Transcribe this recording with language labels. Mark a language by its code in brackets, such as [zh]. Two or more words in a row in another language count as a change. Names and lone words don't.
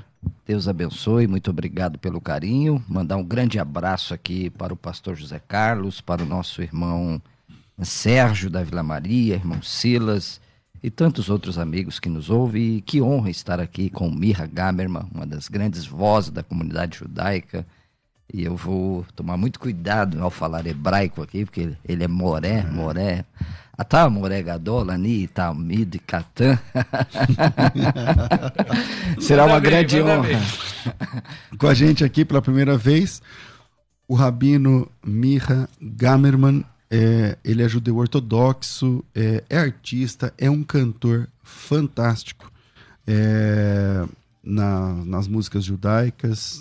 [pt] Deus abençoe, muito obrigado pelo carinho. Mandar um grande abraço aqui para o pastor José Carlos, para o nosso irmão Sérgio da Vila Maria, irmão Silas e tantos outros amigos que nos ouvem. E que honra estar aqui com Mira Gamerman, uma das grandes vozes da comunidade judaica, E eu vou tomar muito cuidado ao falar hebraico aqui, porque ele é moré. [he] Tá, מורה גדול, אני, תלמיד, קטן. [pt] Será uma grande honra. Com a gente aqui pela primeira vez, o rabino Micha Gamerman. Ele é judeu ortodoxo, é artista, é um cantor fantástico nas músicas judaicas.